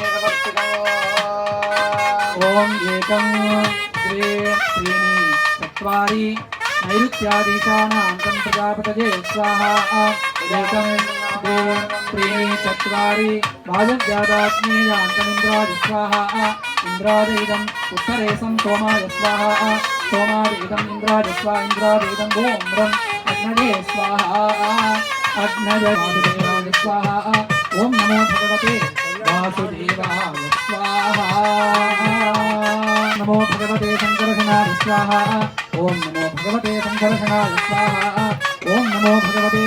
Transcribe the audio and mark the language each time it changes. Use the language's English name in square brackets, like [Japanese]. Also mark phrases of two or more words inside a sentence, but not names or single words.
[Sanskrit] ॐ एकं द्वे त्रीणि चत्वारि नैऋत्यादीशानान्तं प्रजापतये स्वाहा एकं द्वे त्रीणि चत्वारि वायव्यादाग्नेयान्तमिन्द्राय स्वाहा ఇంద్రాదేదం ఉత్తరేశం సోమాయ స్వాహ సోమాదేదం ఇంద్రాయ స్వాహ ఇంద్రాదేదం ఓం అగ్నదే స్వాహ అగ్నయ వాసుదేవాయ స్వాహ ఓం నమో భగవతే వాసుదేవాయ స్వాహ నమో భగవతే సంకర్షణాయ స్వాహ ఓం నమో భగవతే సంకర్షణాయ స్వాహ ఓం నమో భగవతే